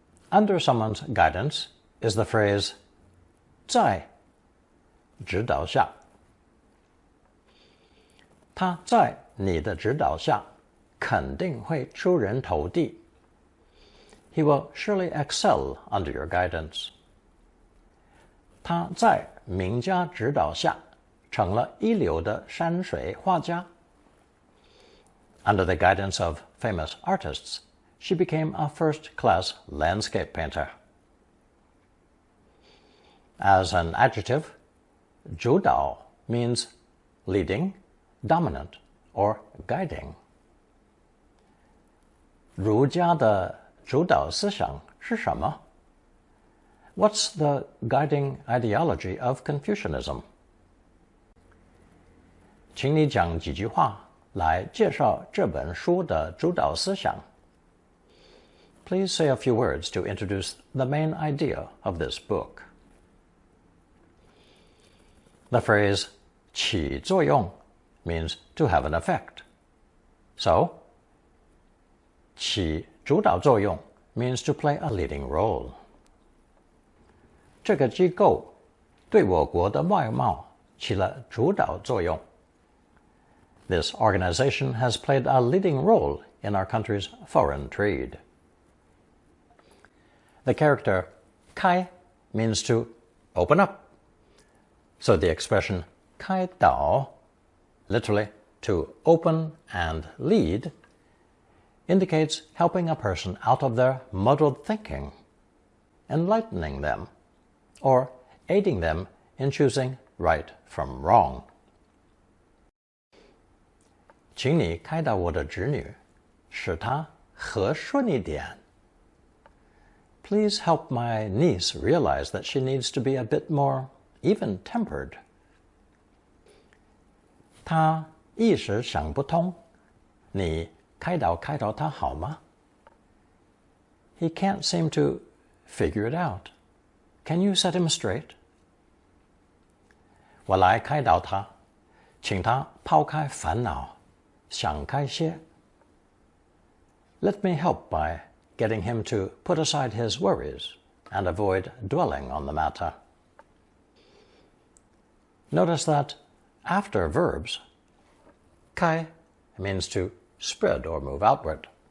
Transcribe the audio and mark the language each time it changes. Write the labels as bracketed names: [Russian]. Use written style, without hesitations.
[English] under someone's guidance is the phrase 在指导下。 [Chinese] 他在你的指导下肯定会出人头地。 [English] He will surely excel under your guidance. [Chinese] 他在名家指导下成了一流的山水画家。 [English] Under the guidance of famous artists, she became a first-class landscape painter. As an adjective, 主导 means leading, dominant, or guiding. [Chinese] 儒家的主导思想是什么？ [English] What's the guiding ideology of Confucianism? [Chinese] 请你讲几句话来介绍这本书的主导思想。 [English] Please say a few words to introduce the main idea of this book. The phrase 起作用 means to have an effect. So, 起主导作用 means to play a leading role. [Chinese] 这个机构对我国的外贸起了主导作用。 [English] This organization has played a leading role in our country's foreign trade. The character 开 means to open up. So the expression 开导, literally to open and lead, indicates helping a person out of their muddled thinking, enlightening them, or aiding them in choosing right from wrong. [Chinese] 请你开导我的侄女，使她和顺一点。 [English] Please help my niece realize that she needs to be a bit more even-tempered. [Chinese] 她一时想不通，你开导她好吗？ [English] He can't seem to figure it out. Can you set him straight? [Chinese] 我来开导他，请他抛开烦恼，想开些。 [English] Let me help by getting him to put aside his worries and avoid dwelling on the matter. Notice that after verbs, 开 means to spread or move outward.